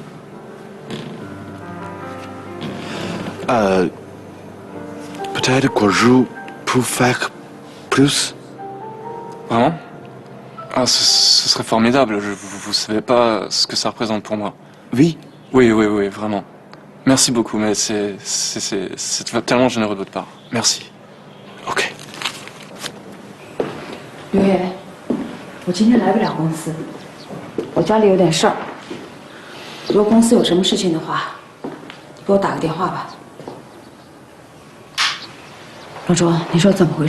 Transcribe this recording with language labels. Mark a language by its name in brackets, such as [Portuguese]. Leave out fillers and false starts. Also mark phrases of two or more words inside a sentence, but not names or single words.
[French] Peut-être que je peux faire plus. Vraiment? Ah, ce serait formidable. Vous savez pas ce que ça représente pour moi. Oui. Oui, vraiment. Merci beaucoup, mais c'est tellement généreux de votre part. Merci. OK。 [Chinese] 刘烨，我今天来不了公司，我家里有点事儿。如果公司有什么事情的话，你给我打个电话吧。老周，你说怎么回事？